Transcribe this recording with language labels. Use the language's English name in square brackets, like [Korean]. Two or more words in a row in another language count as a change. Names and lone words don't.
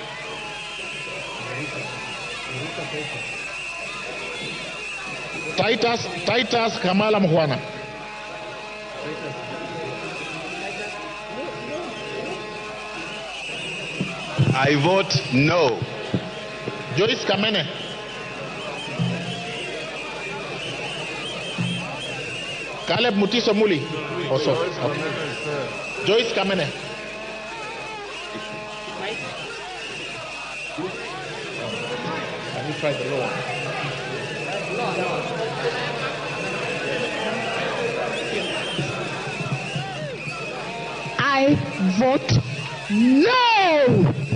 [English] Titus Kamala Mhwana. I vote no. Joyce Kamene. Caleb Mutiso Muli. Also. Okay. Joyce Kamene. Can you try the lower? I vote no.